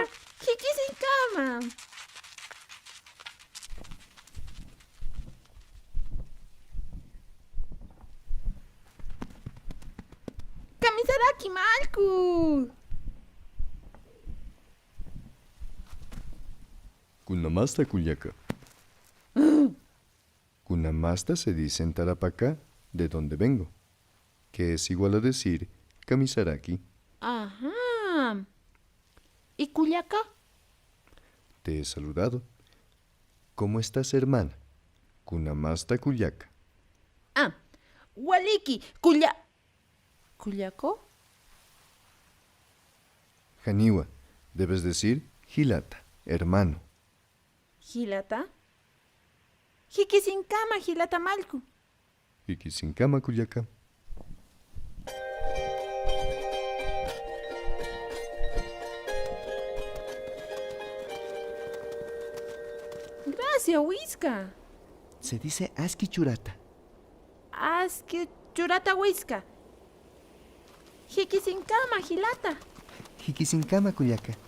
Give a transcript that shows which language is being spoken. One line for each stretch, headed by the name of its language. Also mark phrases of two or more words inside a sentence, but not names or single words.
Aymara: Hikisinkama. Kamisaraki Malku. Kunamasta Kulyaka.
Spanish: Kunamasta se dice en Tarapacá, de donde vengo, que es igual a decir Kamisaraki. Ajá. ¿Y Culiaca? Te he saludado. ¿Cómo estás, hermana?
Aymara: Kunamasta Kulyaka. Waliki. ¿Culiaco? Haniwa,
Spanish: debes decir Hilata, hermano.
Aymara: ¿Gilata? Hikisinkama Gilata Malku. Hikisinkama Kulyaka.
Spanish: Gracias, Huisca. Se dice
Aymara: Aski Churata. Aski Churata Huisca. Hikisinkama Gilata. Hikisinkama Kulyaka.